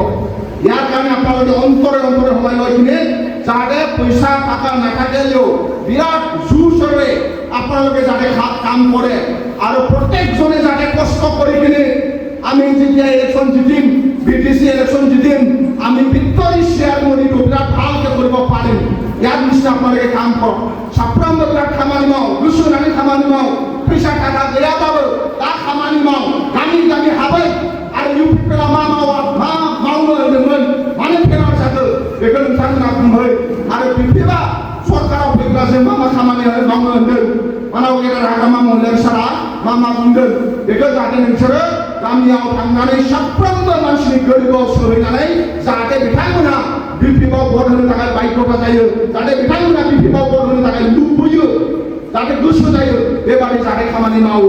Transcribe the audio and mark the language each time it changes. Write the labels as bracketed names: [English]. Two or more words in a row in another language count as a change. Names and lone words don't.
[Assamese] ইয়াৰ কাৰণে আপোনালোকে অন্তৰে সোমাই লৈ কিনে যাতে পইচা টকা নাথাকিলেও বিৰাট জোৰচোৰে আপোনালোকে যাতে কাম কৰে আৰু প্ৰত্যেকজনে যাতে কষ্ট কৰি কিনে আমি যেতিয়া ইলেকশ্যন জিতিম, BTC ইলেকশ্যন জিতিম, আমি ভিক্টৰী চেয়াৰমনিটো বিৰাট ভালকৈ কৰিব পাৰিম। ইয়াৰ নিচিনা আপোনালোকে কাম কৰক। [Bodo] साप्ताहिक बिराट खामानि माओ, दुसुरानि खामानि माओ, पैसा टाका देया पाबो ताक खामानि माओ, गामि हाबाइ आरो UPPL मावनो होन्दोंमोन, मानो फेरार जाखो बेखौ नोंथांमोना बुंहै। आरो BPF सरकाराव फैब्ला जों मा खामानि मावनो होन्दों, मानाव गेदेर हाग्रामा महिला बिसारा मा बुंदों, बेखौ जाहाथे नोंसोरो गामियाव थांनानै साफ्रोमबो मानसिनि गोरबोआव सोहैनानै जाहाथे बिथांमोना BPF भट होनो थाखाय बाध्यता जायो, जाहाथे बिथांमोना BPF भट होनो थाखाय लुबैयो, जाहाथे गोसो जायो, बेबादि जाहाथे खामानि मावो।